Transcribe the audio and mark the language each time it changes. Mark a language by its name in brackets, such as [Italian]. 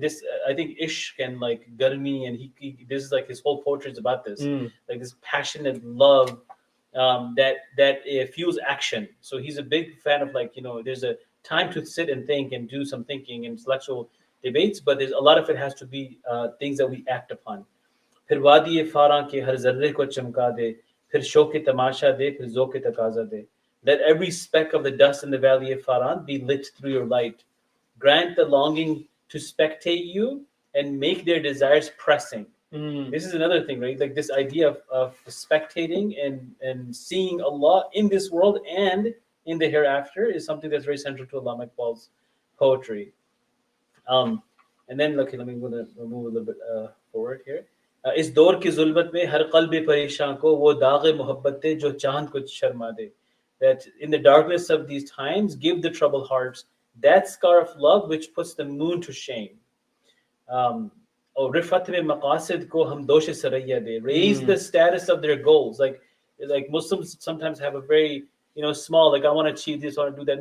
[English] This, I think, Ishq and like Garmi, and this is like his whole poetry is about this, like this passionate love that fuels action. So he's a big fan of, like, there's a time to sit and think and do some thinking and intellectual debates, but there's a lot of it has to be things that we act upon. [Hindi] फिर वादी फारां के हर जर्रे को चमका दे, फिर शौक तमाशा दे, फिर ज़ौक़ तकाज़ा दे. [English] Let every speck of the dust in the valley of Faran be lit through your light. Grant the longing to spectate you and make their desires pressing. This is another thing, right? Like this idea of spectating and seeing Allah in this world and in the hereafter is something that's very central to Alama Iqbal's poetry. And then, okay, let me move a little bit forward here. [Hindi] इस दौर की ज़ुल्मत में हर क़ल्ब परेशान को वो दाग़ मोहब्बत दे जो चाँद को शर्मा दे. [English] That in the darkness of these times, give the troubled hearts that scar of love which puts the moon to shame. [Hindi] Rifat mein maqasid ko hum dosh saraya de. [English] Raise the status of their goals. Like Muslims sometimes have a very small, like, I want to achieve this, I want to do that.